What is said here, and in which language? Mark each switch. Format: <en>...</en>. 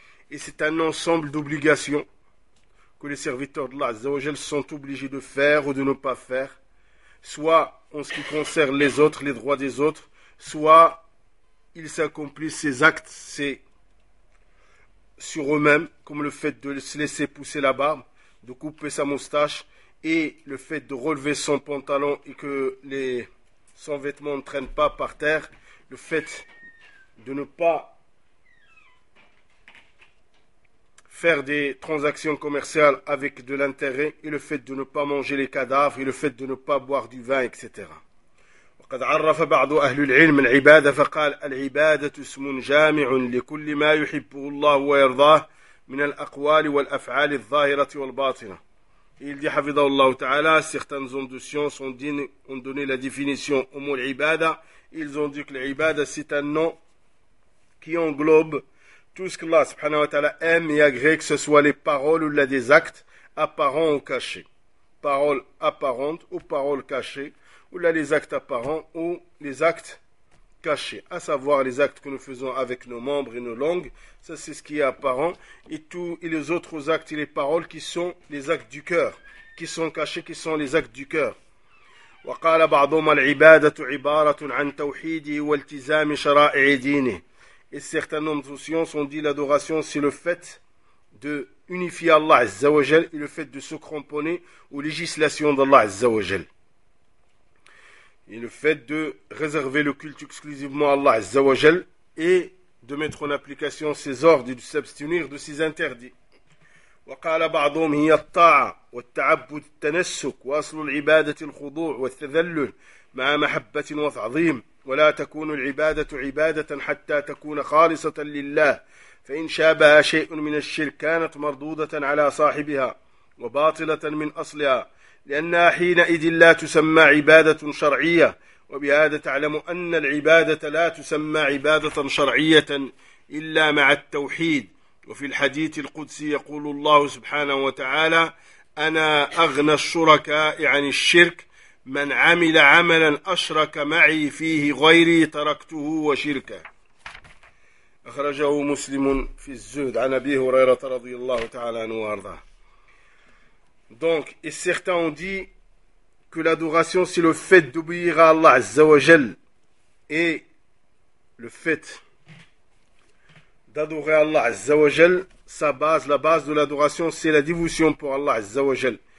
<fr>Et c'est un ensemble d'obligations que les serviteurs d'Allah azza wa jal sont obligés de faire ou de ne pas faire, soit en ce qui concerne les autres, les droits des autres, soit ils s'accomplissent ces actes sur eux-mêmes, comme le fait de se laisser pousser la barbe, de couper sa moustache, et le fait de relever son pantalon et que son vêtement ne traîne pas par terre, le fait de ne pas faire des transactions commerciales avec de l'intérêt, et le fait de ne pas manger les cadavres, et le fait de ne pas boire du vin, etc.</fr> <ar>وقد عرف بعض أهل العلم العبادة فقال العبادة اسم جامع لكل ما يحبه الله ويرضاه من الأقوال والأفعال الظاهرة والباطنة.</ar> <fr>Il dit,</fr> <ar>حفظه الله تعالى,</ar> <fr>certaines hommes de science ont donné la définition au mot العبادة. Ils ont dit que العبادة c'est un nom qui englobe tout ce que Allah subhanahu wa ta'ala aime et agrée, que ce soit les paroles ou là des actes apparents ou cachés. Paroles apparentes ou paroles cachées, ou là les actes apparents ou les actes cachés. À savoir les actes que nous faisons avec nos membres et nos langues, ça c'est ce qui est apparent. Et les autres actes et les paroles qui sont les actes du cœur, qui sont cachés, qui sont les actes du cœur.</fr> <ar>وقال بعضهم العبادة عبارة عن توحيده والتزام شرائع دينه.</ar> <fr>Et certains hommes de science ont dit l'adoration, c'est le fait de unifier Allah Azza wa Jal et le fait de se cramponner aux législations d'Allah Azza wa Jal. Et le fait de réserver le culte exclusivement à Allah Azza wa Jal et de mettre en application ses ordres et de s'abstenir de ses interdits.</fr> <ar>وقال بعضهم هي الطاعة والتعبد التنسك وأصل العبادة الخضوع والتذلل مع محبة وتعظيم. ولا تكون العبادة عبادة حتى تكون خالصة لله، فإن شابها شيء من الشرك كانت مردودة على صاحبها وباطلة من أصلها، لأنها حينئذ لا تسمى عبادة شرعية. وبهذا تعلم أن العبادة لا تسمى عبادة شرعية إلا مع التوحيد. وفي الحديث القدسي يقول الله سبحانه وتعالى: أنا أغنى الشركاء عن الشرك، من عمل عملا أشرك معي فيه غيري تركته وشركه. أخرجه مسلم في الزهد عن أبي هريرة رضي الله تعالى عنه وأرضاه.</ar> <fr>Donc, et certains ont dit que l'adoration, c'est le fait d'obéir à Allah Azza wa Jal et le fait d'adorer Allah Azza wa Jal, sa base, la base de l'adoration, c'est la dévotion pour Allah Azza wa Jal.</fr>